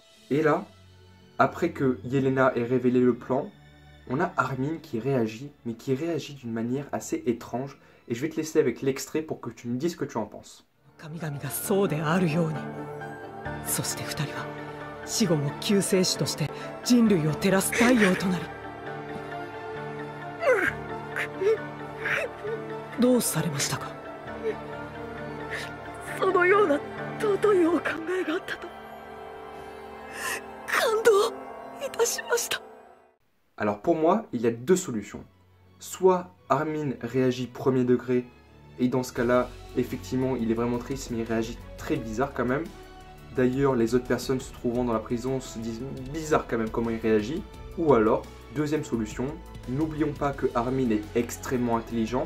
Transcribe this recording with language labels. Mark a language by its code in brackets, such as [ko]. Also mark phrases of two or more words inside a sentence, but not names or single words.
[fr] Et là, après que Yelena ait révélé le plan, on a Armin qui réagit, mais qui réagit d'une manière assez étrange, et je vais te laisser avec l'extrait pour que tu me dises ce que tu en penses. [ja] 死後も救世主として人類を照らす太陽となり、どうされましたか？そのような尊いお考えがあったと感動いたしました。 [fr] Alors pour moi, il y a deux solutions. Soit Armin réagit premier degré, et dans ce cas-là, effectivement, il est vraiment triste, mais il réagit très bizarre quand même. D'ailleurs, les autres personnes se trouvant dans la prison se disent bizarre quand même comment il réagit. Ou alors, deuxième solution, n'oublions pas que Armin est extrêmement intelligent.